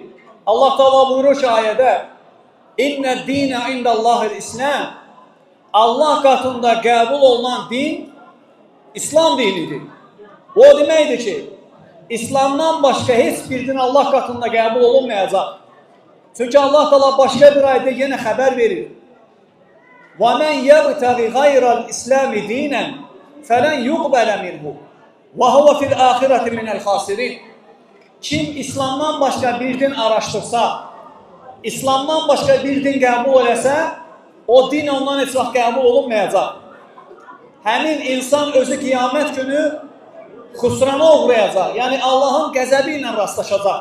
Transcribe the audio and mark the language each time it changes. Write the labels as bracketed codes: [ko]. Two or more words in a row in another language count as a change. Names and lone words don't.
[az] Allah Teala buyurur ki ayədə, [ar] إن الدين عند الله الإسلام. [az] Allah katında qəbul olunan din İslam dinidir. O deməkdir ki, İslamdan başqa heç bir din Allah katında qəbul olunmayacaq. Çünki Allah Teala başqa bir ayda yenə xəbər verir. [ar] وَمَنْ يَبْتَغِ غَيْرَ الْإِسْلَامِ دِينًا فَلَنْ يُقْبَلَ مِنْهُ وَهُوَ فِي الْآخِرَةِ مِنَ الْخَاسِرِينَ. [az] Kim İslamdan başqa bir din araşdırsa, İslamdan başqa bir din qəbul eləsə, o din ondan heç vaxt qəbul olunmayacaq. Həmin insan özü qiyamət günü xüsrana uğrayacaq. Yəni Allahın qəzəbi ilə rastlaşacaq.